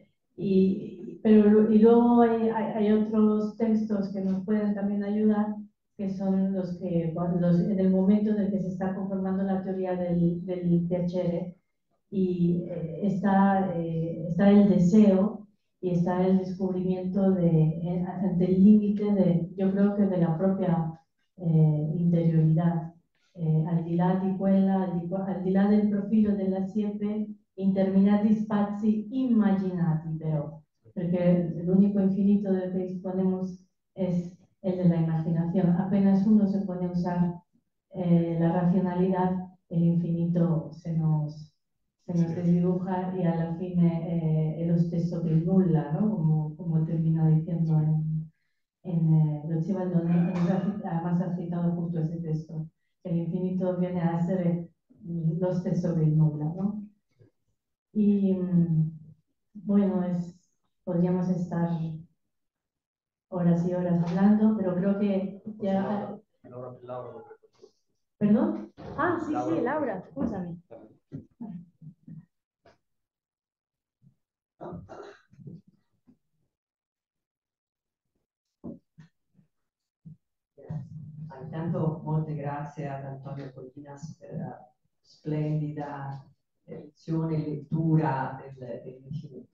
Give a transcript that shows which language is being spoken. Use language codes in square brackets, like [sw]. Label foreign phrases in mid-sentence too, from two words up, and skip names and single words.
[es] Y luego hay otros textos que nos pueden también ayudar, que son los que, en el momento en el que se está conformando la teoría del piacere, y está el deseo y está el descubrimiento ante el límite yo creo [it] che della propria interiorità, al di là di quella, al di là del profilo della siepe, in determinati spazi immaginati però, perché l'unico infinito [es] del que disponemos es el de la imaginación. Apenas uno se pone a usar la racionalidad, el infinito se nos desdibuja y a la [it] fine lo stesso che nulla, [es] ¿no? Como termina diciendo [it] lo diceva [es] Baldoni, además ha citado justo ese texto. El infinito viene a ser [it] lo stesso che nulla, [es] ¿no? Y bueno, podríamos estar horas y horas hablando, pero creo que ya... Laura. ¿Perdón? Ah, sí, sí, [it] Laura, scusami. Intanto molte grazie ad Antonio Colinas per la splendida lezione e lettura dell'infinito.